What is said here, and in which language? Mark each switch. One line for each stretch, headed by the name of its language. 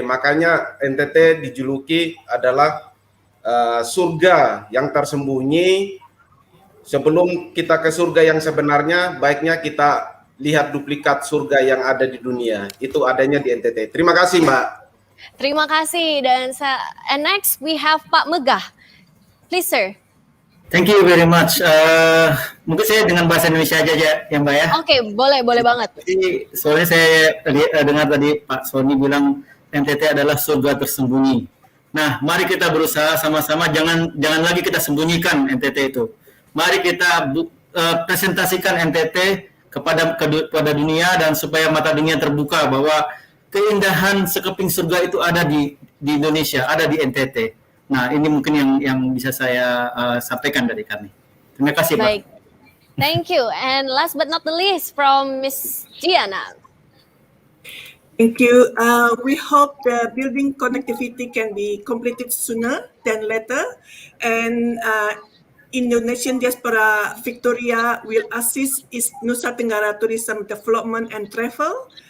Indonesian: Makanya NTT dijuluki adalah surga yang tersembunyi. Sebelum kita ke surga yang sebenarnya, baiknya kita lihat duplikat surga yang ada di dunia. Itu adanya di NTT. Terima kasih, Mbak. Terima kasih.
English: And next we have Pak Megah. Please, sir. Thank you very much.
Indonesian: Mungkin saya dengan bahasa Indonesia aja ya Mbak ya. Oke, boleh banget. Jadi, soalnya saya dengar tadi Pak Sony bilang NTT adalah surga tersembunyi. Nah, mari kita berusaha sama-sama, jangan lagi kita sembunyikan NTT itu. Mari kita presentasikan NTT kepada dunia, dan supaya mata dunia terbuka bahwa keindahan sekeping surga itu ada di Indonesia, ada di NTT. Nah, ini mungkin yang bisa saya sampaikan dari kami. Terima kasih, Pak.
English: Baik. Thank you. And last but not the least, from Miss Diana. Thank you. We hope the building connectivity can be completed sooner than later, and Indonesian Diaspora Victoria will assist East Nusa Tenggara tourism development and travel.